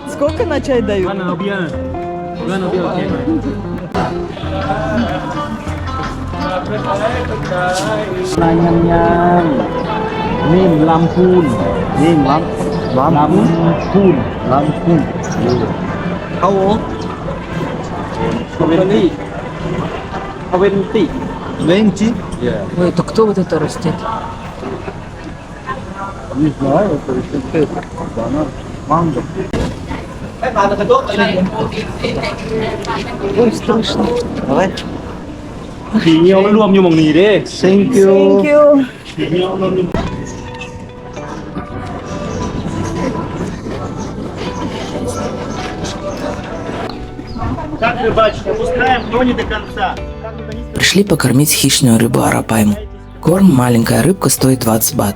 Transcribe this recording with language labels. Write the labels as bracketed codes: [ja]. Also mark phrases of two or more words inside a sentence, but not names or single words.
[ru] Сколько на чай дают? Nim Lampun. Lampun. [en] How old? 20. 20. [ru] Ой, это кто вот это растет? Не знаю, это рецепт. Банан. Манго. Ой, страшно. Давай. [tts] ผีเงี้ยวมันรวมอยู่หม่องนี้เด้ [en] Thank you. Thank you. [tts] ผีเงี้ยวมันรวมอยู่ [ru] Как вы бачите, опускаем, но не до конца. Пришли покормить хищную рыбу арапайму. Корм «Маленькая рыбка» стоит 20 бат.